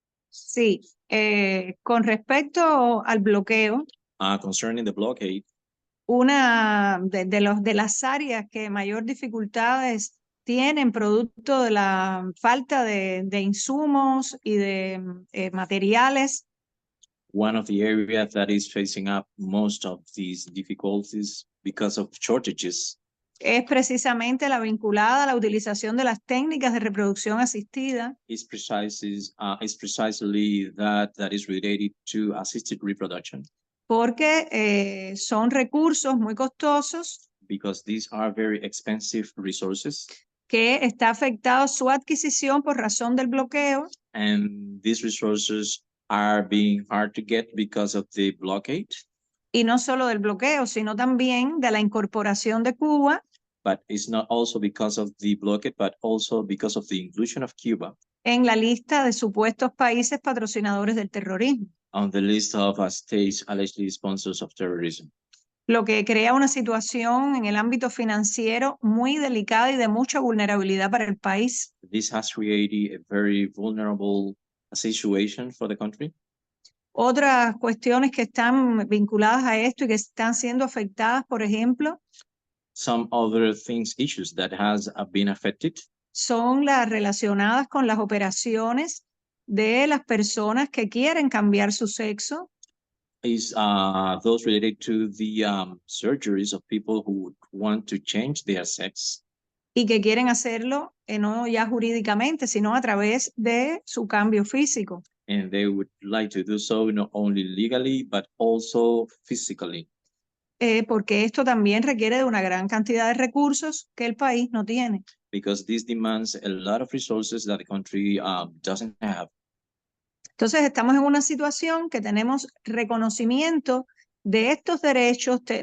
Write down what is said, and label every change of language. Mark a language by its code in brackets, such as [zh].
[es] Sí, con respecto al bloqueo, [en] Concerning the blockade, [es] una de las áreas que mayor dificultades tienen producto de la falta de insumos y de materiales [en] one of the areas that is facing up most of these difficulties because of shortages [es] es precisamente la vinculada a la utilización de las técnicas de reproducción asistida, [en] is precisely that is related to assisted reproduction, [es] porque son recursos muy costosos [en] because these are very expensive resources, [es] que está afectado su adquisición por razón del bloqueo [en] and these resources are being hard to get because of the blockade, [es] y no solo del bloqueo, sino también de la incorporación de Cuba [en] but it's not also because of the blockade, but also because of the inclusion of Cuba [es] en la lista de supuestos países patrocinadores del terrorismo, [en] on the list of states allegedly sponsors of terrorism, [es] lo que crea una situación en el ámbito financiero muy delicada y de mucha vulnerabilidad para el país. [en] This has created a very vulnerable situation for the country. [es] Otras cuestiones que están vinculadas a esto y que están siendo afectadas, por ejemplo, [en] Some other things, issues that has been affected [es] son las relacionadas con las operaciones de las personas que quieren cambiar su sexo [en] is those related to the surgeries of people who want to change their sex [es] y que quieren hacerlo no ya jurídicamente, sino a través de su cambio físico. [en] and they would like to do so not only legally but also physically, [es] Porque esto también requiere de una gran cantidad de recursos que el país no tiene. [en] because this demands a lot of resources that the country doesn't have. [es] Entonces estamos en una situación que tenemos reconocimiento de estos derechos,